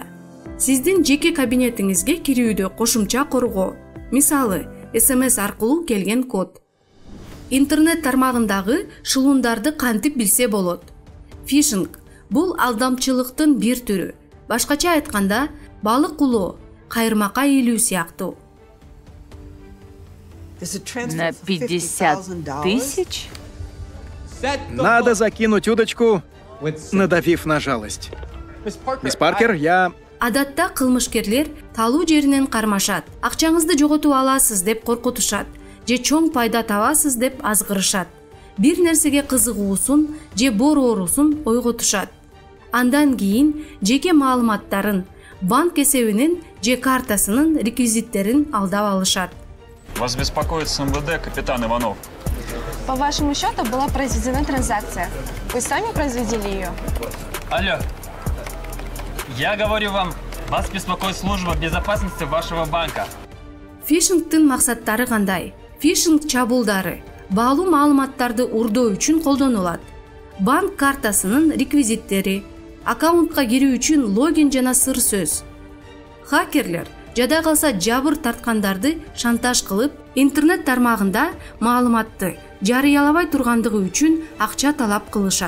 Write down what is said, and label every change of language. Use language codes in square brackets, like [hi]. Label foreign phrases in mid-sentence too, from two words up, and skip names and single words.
[ky] Сиздин жеке кабинетиңизге кирүүдө кошумча коргоо. Мисалы, SMS аркылуу келген код. Интернет тармагындагы шылуундарды кантип билсе болот? Фишинг бул алдамчылыктын бир түрү. Башкача айтканда, балык улоо, кайырмакка ийилүү сыяктуу. [ru] На 50 тысяч? Надо закинуть удочку, надавив на жалость. Мисс Паркер, я... [ky] Адатта кылмышкерлер талуу жеринен кармашат, акчаңызды жоготуп аласыз деп коркутушат, же чоң пайда табасыз деп азгырышат. Бир нерсеге кызыгуусун же бороорусун ойготушат. Андан кийин жеке маалыматтарын, банк эсебинин же картасынын реквизиттерин алдап алышат. [ru] Вас беспокоит с МВД, капитан Иванов. По вашему счету была произведена транзакция. Вы сами произвели ее? Алло. Я говорю вам, вас беспокоит служба безопасности вашего банка. [ky] Фишингтин максаттары кандай? Фишинг чабуулдары баалуу маалыматтарды урдоо үчүн колдонулат. Банк картасынын реквизиттери, аккаунтка кирүү үчүн логин жана сыр сөз. Хакерлер жада калса жабыр тарткандарды шантаж кылып, интернет тармагында маалыматты жарыялабай тургандыгы үчүн акча талап кылышат.